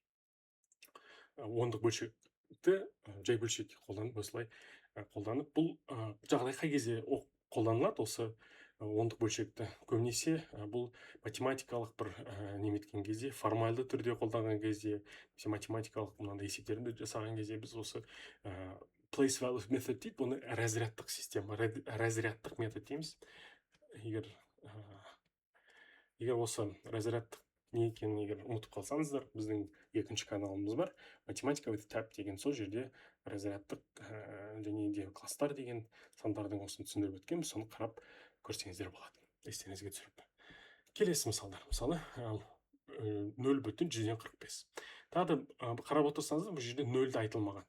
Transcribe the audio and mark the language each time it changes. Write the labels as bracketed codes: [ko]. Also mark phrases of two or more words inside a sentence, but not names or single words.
[kk] Ондық бөлшекті жай бөлшекке қолданып, осылай қолданып, бұл жағдай қай кезде қолданылады? Осы ондық бөлшекті көбінесе бұл математикалық бір неметкен кезде, формальды түрде қолданған кезде, математикалық мынандай есептерді жасаған кезде біз осы [en] place value method [kk] дейді, бұны разрядтық система, разрядтық метод дейміз. Егер осы разрядтық не екенін егер ұмытып қалсаңыздар, біздің екінші каналымыз бар, математика with tab деген, сол жерде разрядтық және де класстар деген сандардың осыны түсіндіріп өткен, соны қарап көрсеңіздер болады. Естеріңізге түсіріп. Келесі мысалдар. Мысалы, 0,145. Тағы да қарап отырсаңыздар, бұл жерде 0-ді айтылмаған.